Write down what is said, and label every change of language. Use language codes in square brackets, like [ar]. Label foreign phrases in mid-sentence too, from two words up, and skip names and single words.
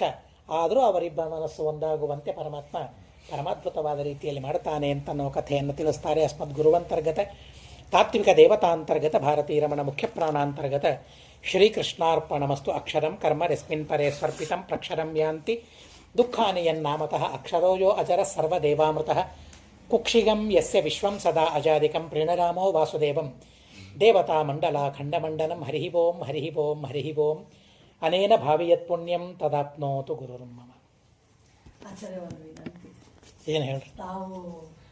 [kn] ಆದರೂ ಅವರಿಬ್ಬ ಮನಸ್ಸು ಒಂದಾಗುವಂತೆ ಪರಮಾದ್ಭುತವಾದ ರೀತಿಯಲ್ಲಿ ಮಾಡ್ತಾನೆ ಅಂತ ಅನ್ನೋ ಕಥೆಯನ್ನು ತಿಳಿಸ್ತಾರೆ. [sa] ಅಸ್ಮದ್ ಗುರುವಂತರ್ಗತ ತಾತ್ವಿಕ ದೇವತಾಂತರ್ಗತ ಭಾರತೀ ರಮಣ ಮುಖ್ಯ ಪ್ರಾಣಾಂತರ್ಗತ ಶ್ರೀಕೃಷ್ಣಾರ್ಪಣಮಸ್ತು. ಅಕ್ಷರಂ ಕರ್ಮ ರಸ್ಮಿನ್ ಪರೇ ಸ್ವರ್ಪಿತಂ ಪ್ರಕ್ಷರಂ ಯಾಂತಿ ದುಃಖಾನಿ ಯನ್ನಾಮತಃ ಅಕ್ಷರೋಯೋ ಅಜರ ಸರ್ವದೇವಾಮೃತಃ ಕುಕ್ಷಿಗಂ ಯಸ್ಯ ವಿಶ್ವಂ ಸದಾ ಅಜಾದಿಕಂ ಪ್ರಣರಾಮೋ ವಾಸುದೇವಂ ದೇವತಾ ಮಂಡಲ ಖಂಡಮಂಡನಂ. ಹರಿ ಓಂ ಹರಿ ಓಂ ಹರಿ ಓಂ. ಅನೇನ ಭಾವಿಯತ್ ಪುಣ್ಯಂ ತದಾಪ್ನೋತು ಗುರುರ್ಮಮ. [kn] ಆಚಾರ್ಯ ಒಂದು ವಿನಂತಿ. ಏನು ಹೇಳ್ರಿ? ತಾವು